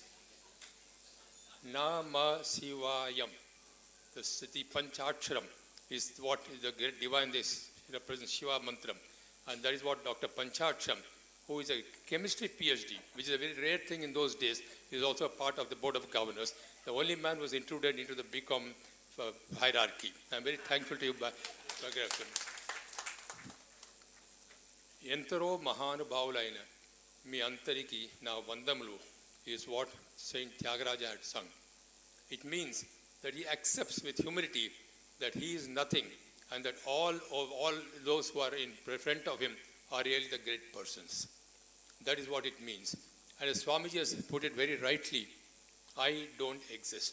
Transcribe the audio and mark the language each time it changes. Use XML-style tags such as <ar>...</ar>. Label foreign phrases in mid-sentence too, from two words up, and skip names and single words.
<sa>Nama Sivayam,</sa> <en>the Panchaksharam, is what is the great divine, this represents Shiva Mantram. And that is what Dr. Panchaksharam, who is a chemistry PhD, which is a very rare thing in those days, is also a part of the Board of Governors. The only man was intruded into the BCom hierarchy. I'm very thankful to you, Bhagirajan.</en> <te>Entaro Mahanubhavulaina, mi antariki na vandamulu,</te> <en>is what Saint Tyagaraja had sung. It means that he accepts with humility that he is nothing, and that all those who are in front of him are really the great persons. That is what it means. And as Swamiji has put it very rightly, I don't exist.</en>